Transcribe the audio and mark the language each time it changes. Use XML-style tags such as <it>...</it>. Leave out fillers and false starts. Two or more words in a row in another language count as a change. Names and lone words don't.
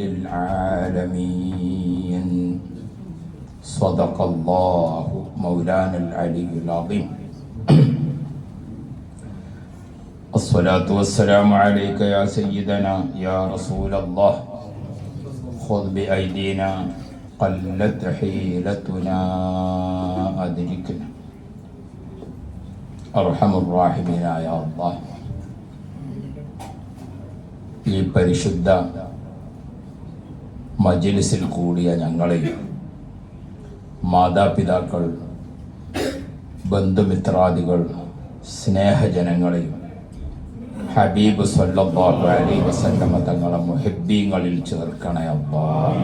<ar>للعالمين صدق الله مولانا العلي العظيم الصلاة والسلام عليك يا سيدنا يا رسول الله خذ بأيدينا قلت حيلتنا أدركنا أرحم الراحمين يا الله.</ar> <ml>ഈ പരിശുദ്ധ മജ്‌ലിസിൽ കൂടിയ ഞങ്ങളെയും മാതാപിതാക്കൾ, ബന്ധുമിത്രാദികൾ, സ്നേഹജനങ്ങളെയും ഹബീബ്</ml> <ar>صلى الله عليه وسلم</ar> <ml>തങ്ങളെ മുഹിബ്ബീങ്ങളിൽ ചേർക്കണേ അല്ലാഹ്.</ml>